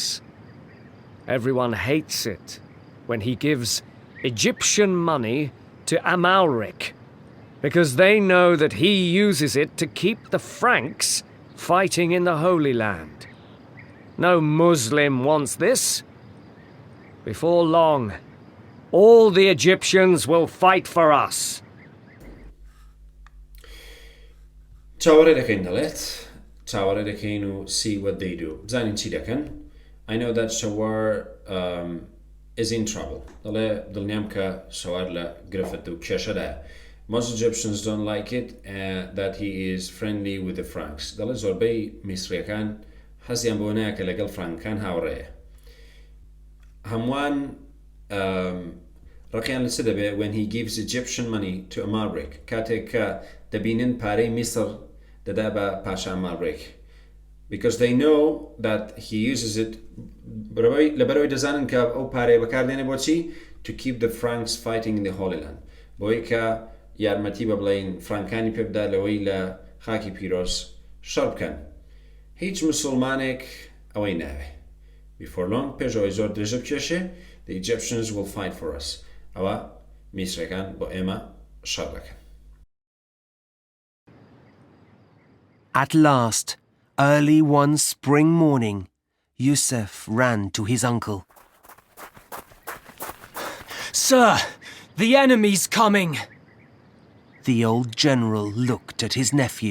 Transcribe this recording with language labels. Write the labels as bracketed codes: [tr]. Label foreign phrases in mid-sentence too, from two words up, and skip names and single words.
[en] Everyone hates it when he gives Egyptian money to Amalric, because they know that he uses it to keep the Franks fighting in the Holy Land. No Muslim wants this. Before long, all the Egyptians will fight for us. [ckb] چاوەڕێ دەکەین دەڵێت چاوەڕێ دەکەین و [en] see what they do [ckb] بزانین چی دەکەن [en] I know that Shēwە is in trouble [ckb] دەڵێ دڵنیام کە شەوار لە گرفت و کێشەدایە [en] Most Egyptians don't like it that he is friendly with the Franks [ckb] دەڵێ زۆربەی میسریەکان حەزیان بۆ نایە کە لەگەڵ فرانکەکان هاوڕێیە هەمووان ڕقیان لەچ دەبێ [en] when he gives Egyptian money to Amalric [ckb] کاتێک کە دەبینن پارەی میسر دەدا بە پاشا Amalric [en] because they know that he uses it [ckb] لەبەرەوەی دەزانن کە ئەو پارەی بەکاردێنێ بۆچی [en] to keep the Franks fighting in the Holy Land [ckb] بۆی کە یارمەتی بە بڵێن فرانکانی پێ بدا لەوەی لە خاکی پیرۆز شەڕ بکەن هیچ مسلمانێک ئەوەی ناوێ [en] before long [ckb] پێشەوەی زۆر درێژە بکێشێ [en] the Egyptians will fight for us [ckb] ئەوە میسرەکان بۆ ئێمە شەڕ دەکەن [en] At last, early one spring morning, Yusuf ran to his uncle. Sir, the enemy's coming! The old general looked at his nephew.